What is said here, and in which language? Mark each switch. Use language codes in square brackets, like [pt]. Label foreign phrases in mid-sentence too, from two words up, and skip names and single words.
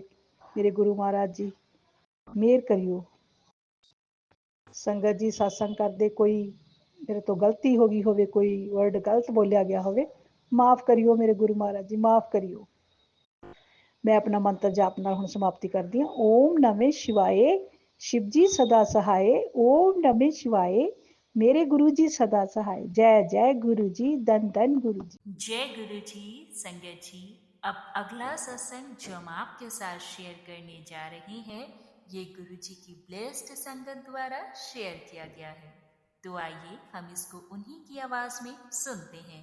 [pa] ਮੇਰੇ ਗੁਰੂ ਮਹਾਰਾਜ ਜੀ ਮਿਹਰ ਕਰਿਓ। ਸੰਗਤ ਜੀ ਸਤਸੰਗ ਕਰਦੇ ਕੋਈ ਮੇਰੇ ਤੋਂ ਗਲਤੀ ਹੋ ਗਈ ਹੋਵੇ, ਕੋਈ ਵਰਡ ਗਲਤ ਬੋਲਿਆ ਗਿਆ ਹੋਵੇ, ਮਾਫ ਕਰਿਓ ਮੇਰੇ ਗੁਰੂ ਮਹਾਰਾਜ ਜੀ, ਮਾਫ ਕਰਿਓ। ਮੈਂ ਆਪਣਾ ਮੰਤਰ ਜਾਪ ਨਾਲ ਹੁਣ ਸਮਾਪਤੀ ਕਰਦੀ ਹਾਂ। [sa] ओम नमः शिवाय, [pa] ਸ਼ਿਵ ਜੀ ਸਦਾ ਸਹਾਇ। [sa] ओम नमः शिवाय, [pa] ਮੇਰੇ ਗੁਰੂ ਜੀ ਸਦਾ ਸਹਾਇ। ਜੈ ਜੈ ਗੁਰੂ ਜੀ, ਧੰਨ ਧੰਨ ਗੁਰੂ ਜੀ। ਜੈ ਗੁਰੂ ਜੀ। [hi] संगत जी, अब अगला सत्संग जो हम आपके साथ शेयर करने जा रहे हैं, ये गुरु जी की ब्लेस्ड संगत द्वारा शेयर किया गया है। तो आइए हम इसको उन्हीं की आवाज में सुनते हैं।